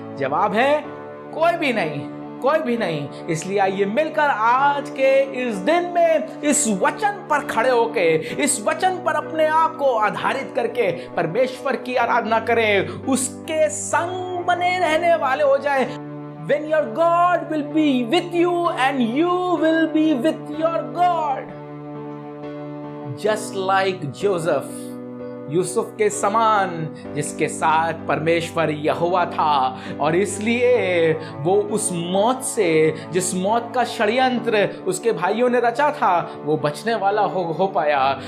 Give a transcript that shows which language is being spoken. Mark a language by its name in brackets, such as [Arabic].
[Hindi] जवाब है कोई भी नहीं, कोई भी नहीं। इसलिए आइए मिलकर आज के इस दिन में इस वचन पर खड़े होके, इस वचन पर अपने आप को आधारित करके परमेश्वर की आराधना करें, उसके संग बने रहने वाले हो जाएं। [English] When your God will be with you and you will be with your God. Just like Joseph, [Hindi] Yusuf के समान, जिसके साथ परमेश्वर यहोवा था, और इसलिए वो उस मौत से, जिस मौत का षड्यंत्र उसके भाइयों ने रचा था, वो बचने वाला हो पाया।